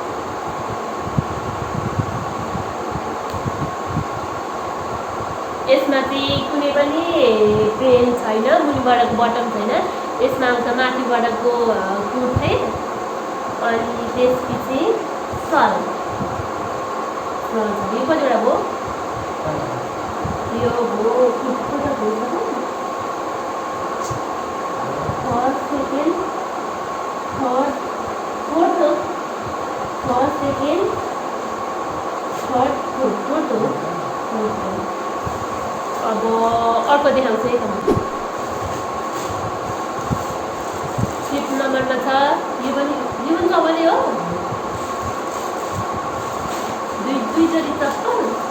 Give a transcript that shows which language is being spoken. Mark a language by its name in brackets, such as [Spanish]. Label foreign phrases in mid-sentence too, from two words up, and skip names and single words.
[Nepali] यसमा चाहिँ कुनै पनि पेन छैन, मुनिबाटको बटम छैन। यसमा आउँछ माथिबाटको कुर्ते अनि त्यसपछि सल। यो कतिवटा भयो? यो भयो कुर्ता भयो। 1st 2nd 3rd 4th 1st 2nd 3rd 4th। अब अर्को देखाउँछु है त। 5th नम्बरमा छ यो पनि सबैले हो। दुई जोडी चप्पल।